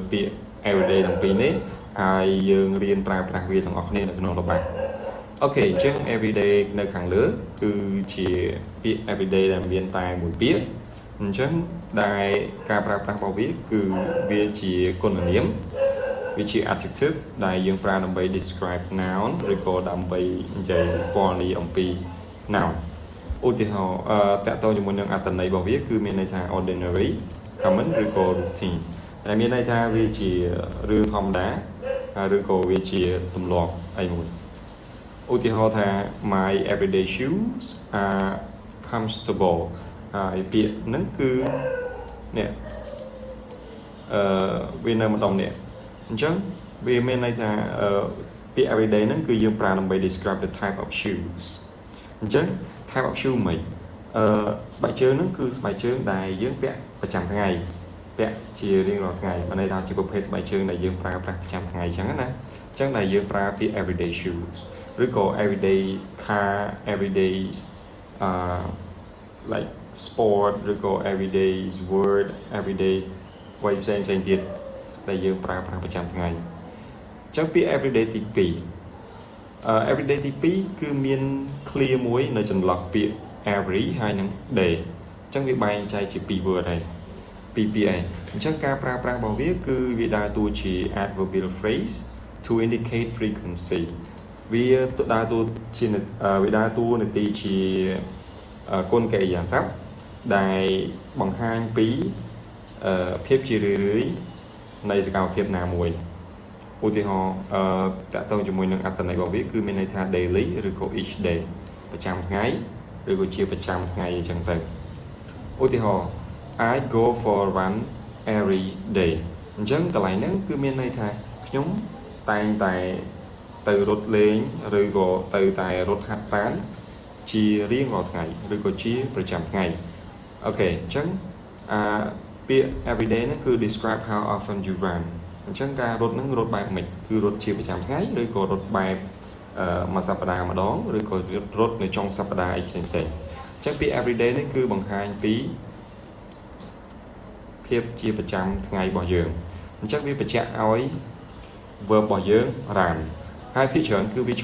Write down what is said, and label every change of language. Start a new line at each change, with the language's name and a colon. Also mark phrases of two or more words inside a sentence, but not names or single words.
Khmer: ពាក្យ everyday ទាំងពីរនេះហើយយើងរៀនប្រើប្រាស់វាទាំងអស់គ្នានៅក្នុងល្បះអូខេអញ្ចឹង everyday នៅខាងលើគឺជាពាក្យ everyday ដែល មានតែមួយពាក្យអញ្ចឹងដែលការប្រើប្រាស់របស់វាគឺវាជាគុណនាមវាជា adjective ដែលយើងប្រើដើម្បី
English: describe noun
Khmer: ឬក៏ដើម្បីនិយាយពណ៌នាអំពី noun ឧទាហរណ៍តកតងជាមួយនឹងអត្ថន័យរបស់វាគឺមានន័យថា
English: ordinary common
Khmer: ឬក៏ routine ដែលមានន័យថាវាជារឿងធម្មតាឬក៏វាជាទម្លាប់អីមួយឧទាហរណ៍ថា
English: my everyday shoes are comfortable
Khmer: ហើយពាក្យហ្នឹងគឺនេះ វានៅម្ដងនេះអញ្ចឹងវាមានន័យថាពាក្យ everyday ហ្នឹងគឺយើងប្រើដើម្បី
English: describe the type of shoes
Khmer: អញ្ចឹង
English: type of shoe
Khmer: មិនស្បែកជើងហ្នឹងគឺស្បែកជើងដែលយើងពាក់ប្រចាំថ្ងៃពាក់ជារៀងរាល់ថ្ងៃបានន័យថាជាប្រភេទស្បែកជើងដែលយើងប្រើប្រាស់ប្រចាំថ្ងៃអញ្ចឹងណាអញ្ចឹងដែលយើងប្រើពាក្យ
English: everyday shoes
Khmer: ឬក៏
English: everyday car everyday like sport
Khmer: ឬក៏
English: everyday word everyday
Khmer: អ្វីផ្សេងទៀតដែលយើងប្រើប្រាស់ប្រចាំថ្ងៃអញ្ចឹងពាក្យ everyday ទី2everyday ទី2គឺមាន clear មួយនៅចន្លោះពាក្យ every ហើយនិង day អញ្ចឹងវាបែងចែកជា2 word ហើយពីពាក្យឯងអញ្ចឹងការប្រើប្រាស់របស់វាគឺវាដើរតួជា
English: adverbial phrase to indicate frequency
Khmer: វាដើរតួជាវាដើរតួនាទីជាគុណ កិរិយាសព្ទដែលបង្ហាញពីភាពជារឿយៗនៃសកម្មភាពណាមួយឧទាហរណ៍តកតងជាមួយនឹងអត្ថន័យរបស់វាគឺមានន័យថា daily ឬក៏ each day ប្រចាំថ្ងៃឬក៏ជាប្រចាំថ្ងៃអញ្ចឹងទៅឧទាហរណ៍
English: I go for a run every day
Khmer: អញ្ចឹងកន្លែងហ្នឹង គឺមានន័យថាខ្ញុំតែងតែទៅរត់លេងឬក៏ទៅតែរត់ហាត់ប្រាណជារៀងរាល់ថ្ងៃឬក៏ជាប្រចាំថ្ងៃអូខេអញ្ចឹងពាក្យ everyday ហ្នឹងគឺ
English: describe how often you run
Khmer: អញ្ចឹងការរត់ហ្នឹងរត់បែបម៉េចគឺរត់ជាប្រចាំថ្ងៃឬក៏រត់បែបមួយសប្តាហ៍ម្ដងឬក៏រត់នៅចុងសប្តាហ៍អីផ្សេងអញ្ចឹងពាក្យ everyday នេះគឺបង្ហាញពី ភាពជាប្រចាំថ្ងៃរបស់យើងអញ្ចឹងវាបញ្ជាក់ឲ្យ verb របស់យើង run ហើយភាគច្រើនគឺវាឈ